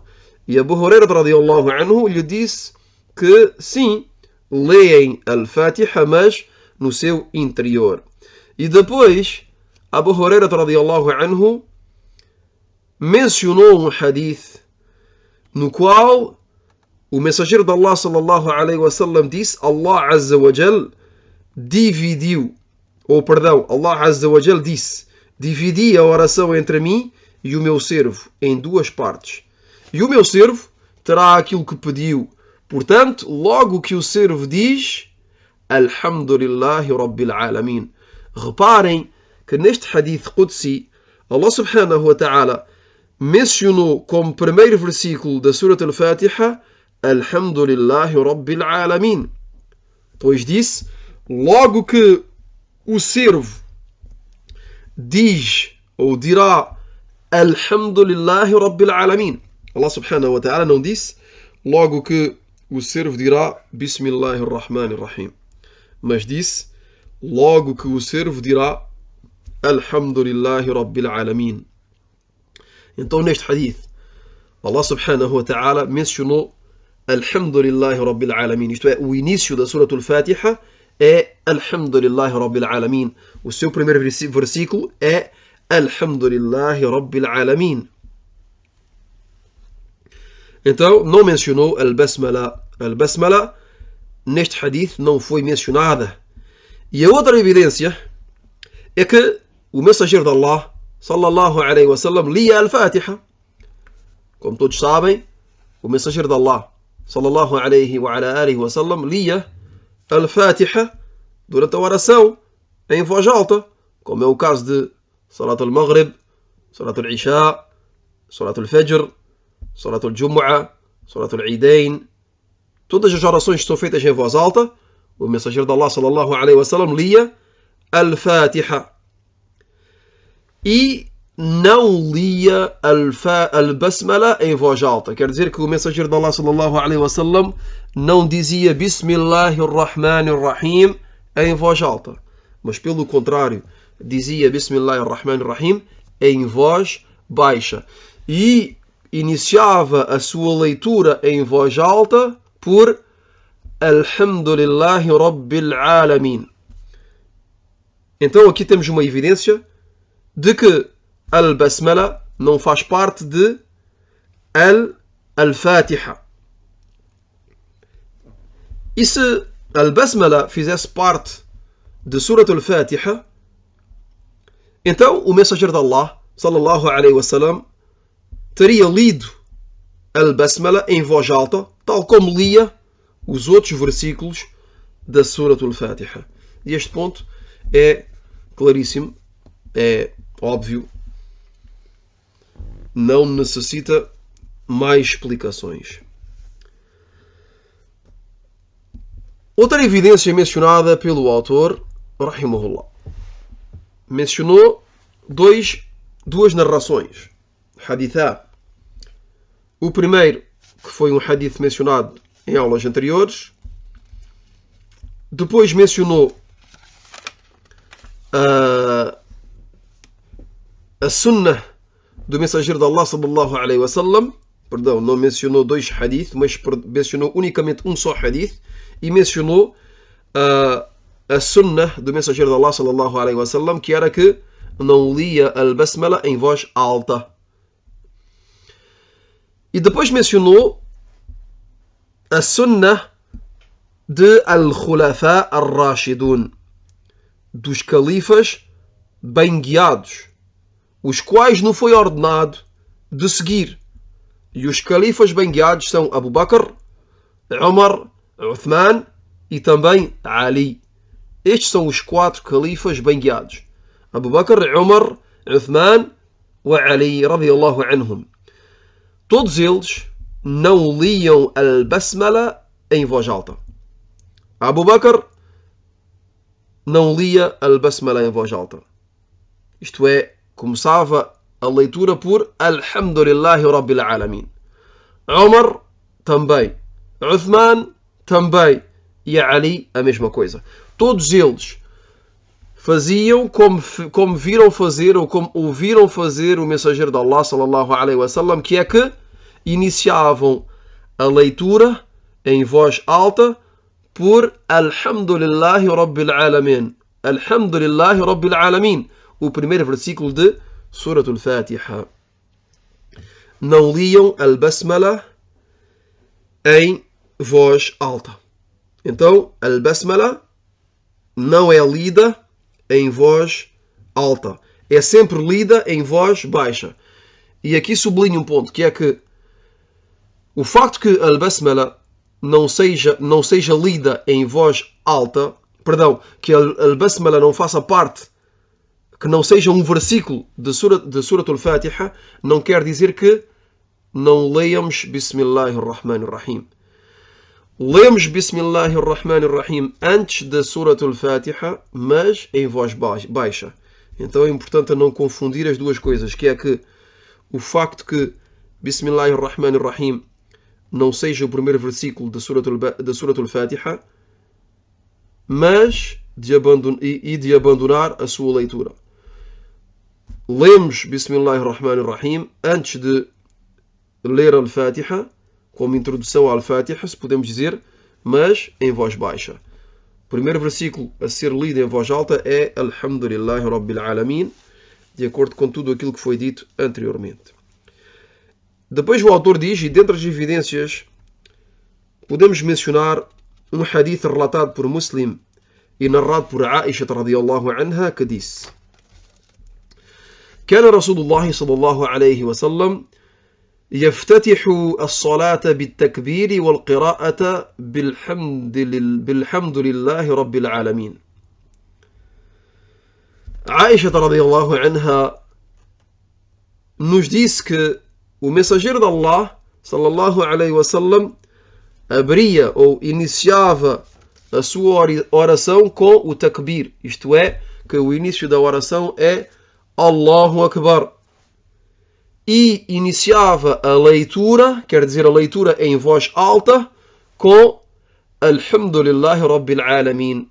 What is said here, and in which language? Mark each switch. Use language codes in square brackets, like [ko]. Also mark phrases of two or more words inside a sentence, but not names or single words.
[pt] E Abu Huraira [ar] رضي الله عنه [pt] lhe disse que sim, leem Al-Fatiha, mas no seu interior. E depois, Abu Huraira [ar] رضي الله عنه [pt] mencionou um hadith no qual o mensageiro de Allah [ar] صلى الله عليه وسلم [pt] disse: [ar] الله عز وجل الله عز وجل [pt] disse: dividi a oração entre mim e o meu servo em duas partes. E o meu servo terá aquilo que pediu. Portanto, logo que o servo diz: [ar] الحمد لله رب العالمين. [pt] Reparem que neste [ar] حديث قدسي, الله سبحانه وتعالى [pt] mencionou como primeiro versículo da Surat al-Fatiha [ar] الحمد لله رب العالمين. [pt] Pois disse, logo que o servo diz ou dirá [ar] الحمد لله رب العالمين, الله سبحانه وتعالى [pt] não disse logo que o servo dirá [ar] بسم الله الرحمن الرحيم, [pt] mas disse logo que o servo dirá [ar] الحمد لله رب العالمين. [pt] Então neste hadith [ar] الله سبحانه وتعالى [pt] mencionou [ar] الحمد لله رب العالمين, [pt] isto é, o início da Surah al-Fatiha é [ar] الحمد لله رب العالمين, [pt] o seu primeiro versículo é [ar] الحمد لله رب العالمين. [pt] Então não mencionou Al-Basmala. Al-Basmala neste hadith não foi mencionada. E a outra evidência é que o mensageiro de Allah [ar] صلى الله عليه وسلم [pt] lia Al-Fatiha. Como todos sabem, o mensageiro de Allah [ar] صلى الله عليه وعلى آله وسلم [pt] lia Al-Fatiha durante a oração em voz alta, como é o caso de [ar] صلاة المغرب، صلاة العشاء، صلاة الفجر، صلاة الجمعة، صلاة العيدين. [pt] Todas as orações que são feitas em voz alta, o mensageiro de Allah [ar] صلى الله عليه وسلم [pt] lia Al-Fatiha. E não lia Al-Basmala em voz alta. Quer dizer que o mensageiro de Allah [ar] صلى الله عليه وسلم [pt] não dizia [ar] بسم الله الرحمن الرحيم [pt] em voz alta, mas pelo contrário, dizia [ar] بسم الله الرحمن الرحيم [pt] em voz baixa. E iniciava a sua leitura em voz alta por [ar] الحمد لله رب العالمين. [pt] Então aqui temos uma evidência de que Al-Basmala não faz parte de Al-Fatiha. E se Al-Basmala fizesse parte de Surat al-Fatiha, então o mensageiro de Allah [ar] صلى الله عليه وسلم [pt] teria lido Al-Basmala em voz alta, tal como lia os outros versículos da Surat al-Fatiha. E este ponto é claríssimo, é óbvio, não necessita mais explicações. Outra evidência mencionada pelo autor, rahimahullah, mencionou duas narrações, hadithá. O primeiro, que foi um hadith mencionado em aulas anteriores, depois mencionou a sunnah do mensageiro de Allah [ar] صلى الله عليه وسلم, [pt] perdão, não mencionou dois hadith, mas mencionou unicamente um só hadith, e mencionou a sunnah do mensageiro de Allah [ar] صلى الله عليه وسلم, [pt] que era que não lia al-Basmala em voz alta. E depois mencionou a sunnah de [ar] الخلفاء الراشدون, [pt] dos califas bem guiados, os quais não foi ordenado de seguir. E os califas bem guiados são Abu Bakr, Umar, Uthman e também Ali. Estes são os 4 califas bem guiados: Abu Bakr, Umar, Uthman e Ali [ar] رضي الله عنهم. [pt] Todos eles não liam al-Basmala em voz alta. Abu Bakr não lia al-Basmala em voz alta. Isto é, começava a leitura por [ar] الحمد لله رب العالمين. [pt] Umar também. Uthman também. E Ali a mesma coisa. Todos eles faziam como viram fazer ou como ouviram fazer o mensageiro de Allah [ar] صلى الله عليه وسلم, [pt] que é que iniciavam a leitura em voz alta por [ar] الحمد لله رب العالمين. الحمد لله رب العالمين, [pt] o primeiro versículo de Surat al-Fatiha. Não liam al-Basmala em voz alta. Então, al-Basmala não é lida em voz alta. É sempre lida em voz baixa. E aqui sublinho um ponto, que é que o facto que al-Basmala não seja lida em voz alta, perdão, que al-Basmala não faça parte que não seja um versículo de Surat al-Fatiha, não quer dizer que não leiamos [ar] بسم الله الرحمن الرحيم. [pt] Lemos [ar] بسم الله الرحمن الرحيم [pt] antes da Surat al-Fatiha, mas em voz baixa. Então é importante não confundir as duas coisas, que é que o facto que [ar] بسم الله الرحمن الرحيم [pt] não seja o primeiro versículo da Surat al-Fatiha, mas de abandonar a sua leitura. Lemos [ar] بسم الله الرحمن الرحيم [pt] antes de ler al-Fatiha, como introdução à al-Fatiha, se podemos dizer, mas em voz baixa. O primeiro versículo a ser lido em voz alta é [ar] الحمد لله رب العالمين, [pt] de acordo com tudo aquilo que foi dito anteriormente. Depois o autor diz, e dentre as evidências, podemos mencionar um hadith relatado por Muslim e narrado por Aisha [ar] رضي الله عنها, [pt] que disse: [ar] كان رسول الله صلى الله عليه وسلم يفتتح الصلاة بالتكبير والقراءة بالحمد لله رب العالمين. [pt] Aisha [ar] رضي الله عنها [pt] nos disse que o mensageiro de Allah [ar] صلى الله عليه وسلم [pt] abria ou iniciava a sua oração com o takbir, isto é, que o início da oração é [ar] الله أكبر, [pt] e iniciava a leitura, quer dizer, a leitura em voz alta, com [ar] الحمد لله رب العالمين.